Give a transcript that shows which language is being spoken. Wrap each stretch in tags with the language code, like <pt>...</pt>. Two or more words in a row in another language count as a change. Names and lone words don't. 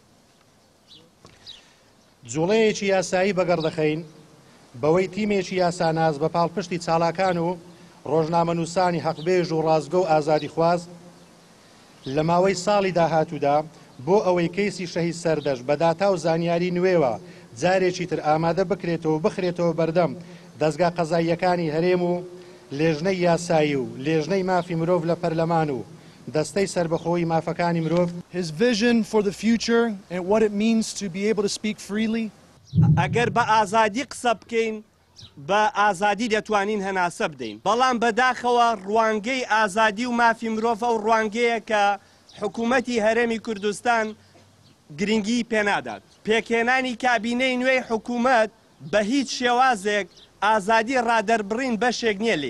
<ckb>جوڵەیەکی یاسایی بەگەڕدەخەین بەوەی تیمێکی یاساناز بە پاڵپشتی چالاکان و ڕۆژنامەنووسانی حەقبێژ و ڕازگۆ و ئازادی خواز لە ماوەی ساڵی داهاتوودا بۆ ئەوەی کەیسی شەهید سەردەشت بە داتا و زانیاری نوێوە جارێکی تر ئامادە بکرێتەوە بخرێتەوە بەردەم دەستگا قەزاییەکانی هەرێم و لێژنەی یاسایی و لێژنەی مافی مرۆڤ لە پەرلەمان و دەستەی سربەخۆی مافەکانی مرۆڤ.</ckb> <en>His vision for the future and what it means to be able to speak freely.</en> <ckb>ئەگەر بە ئازادی قسە بکەین بە ئازادی دەتوانین هەناسە بدەین. بەڵام بەداخەوە ڕوانگەی ئازادی و مافی مرۆڤ ئەو ڕوانگەیە کە حکوومەتی هەرێمی کوردستان گرنگی پێنادات. پێکهێنانی کابینەی نوێی حکوومەت بە هیچ شێوازێک ئازادی ڕادەربڕین بەشێک نییە لێی.</ckb>